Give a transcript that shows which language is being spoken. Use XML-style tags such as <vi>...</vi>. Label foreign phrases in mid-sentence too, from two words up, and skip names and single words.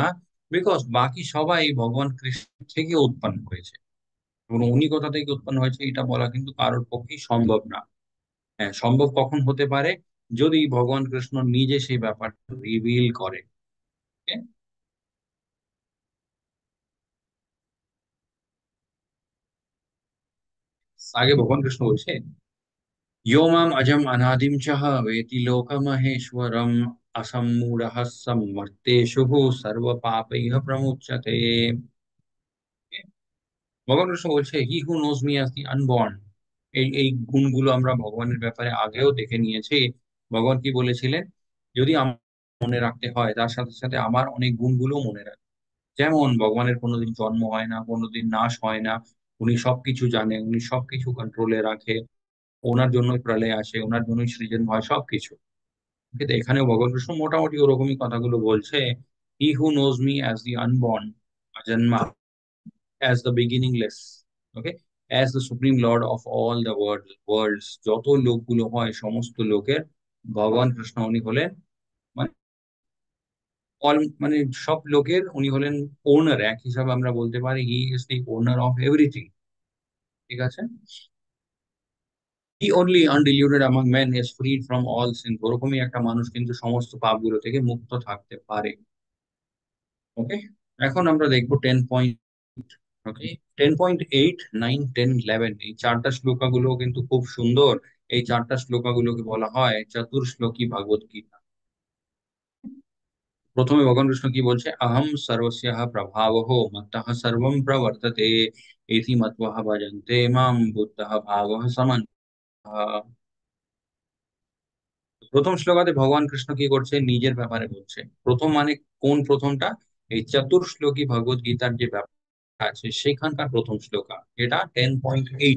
<bn>বিকজ বাকি সবাই ভগবান কৃষ্ণ থেকে উৎপন্ন হয়েছে, এবং উনি কোথা থেকে উৎপন্ন হয়েছে এটা বলা কিন্তু কারোর পক্ষেই সম্ভব না। হ্যাঁ, সম্ভব কখন হতে পারে? যদি ভগবান কৃষ্ণ নিজে সেই ব্যাপারটা রিভিল করে। Okay? আগে ভগবান কৃষ্ণ বলছে,</bn> <sa>यो माम अजम अनादिम चह वेति लोकमहेश्वरम असम्मूढ़ः सम्मर्तेषु सर्व पापैः प्रमुच्यते।</sa> <bn>ভগবান কৃষ্ণ বলছে,</bn> <en>He who knows me as the unborn.</en> <bn>এই এই গুণগুলো আমরা ভগবানের ব্যাপারে আগেও দেখে নিয়েছি। ভগবান কি বলেছিলেন? যদি আমার মনে রাখতে হয়, তার সাথে সাথে আমার অনেক গুণগুলো মনে রাখতে। যেমন ভগবানের কোনোদিন জন্ম হয় না, কোনোদিন নাশ হয় না। উনি সবকিছু জানেন, উনি সবকিছু কন্ট্রোলে রাখে। ওনার জন্যই প্রলয় আসে, ওনার জন্যই সৃজন হয় সবকিছু। কিন্তু এখানেও ভগবান কৃষ্ণ মোটামুটি ওরকমই কথাগুলো বলছে।</bn> <en>He who knows me as the unborn, অজন্মা, as the beginningless, okay, as the supreme lord of all the worlds।</en> <bn>যত লোকগুলো হয় সমস্ত লোকের ভগবান কৃষ্ণ উনি হলেন মানে অল, মানে সব লোকের উনি হলেন ওনার। এক হিসাবে আমরা বলতে পারি</bn> <en>he is the owner of everything.</en> <bn>ঠিক আছে।</bn> <en>he only undiluted among men is freed from all sin,</en> <bn>ওরকমই একটা মানুষ কিন্তু সমস্ত পাপগুলো থেকে মুক্ত থাকতে পারে। ওকে, এখন আমরা দেখবো 10 পয়েন্ট। ওকে, 10.8, 9, 10, 11, এই চারটা শ্লোকাগুলো কিন্তু খুব সুন্দর। এই চারটা শ্লোকাগুলোকে বলা হয় চতুর্শ্লোকী ভগবত গীতা। প্রথমে ভগবান কৃষ্ণ কি বলছে,</bn> <sa>অহম সর্বস্যাঃ প্রভাবঃ মত্তঃ সর্বং প্রবর্ততে ইতি মত্বঃ ভজন্তে মাম বুদ্ধঃ ভাগঃ সমন্বয়ঃ।</sa> <bn>প্রথম শ্লোকাতে ভগবান কৃষ্ণ কি করছে, নিজের ব্যাপারে বলছে। প্রথম মানে কোন প্রথমটা? এই চতুর্শ্লোকী ভগবত গীতার যে ব্যাপার আছে সেখানকার প্রথম শ্লোকা, এটা 10.8।</bn>